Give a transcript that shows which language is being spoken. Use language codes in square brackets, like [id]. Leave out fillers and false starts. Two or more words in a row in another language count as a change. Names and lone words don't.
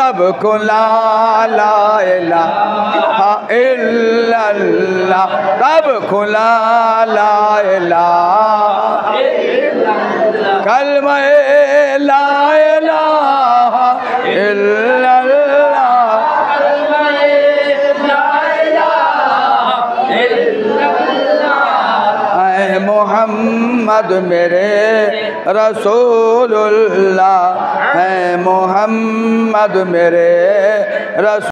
[ar] خلا لا إله إلا الله، تب خلا لا إله إلا الله، كلمة لا إله إلا الله, كلمة لا إله إلا الله. [ur] اے محمد میرے رسول اللہ، ہے محمد میرے رسول.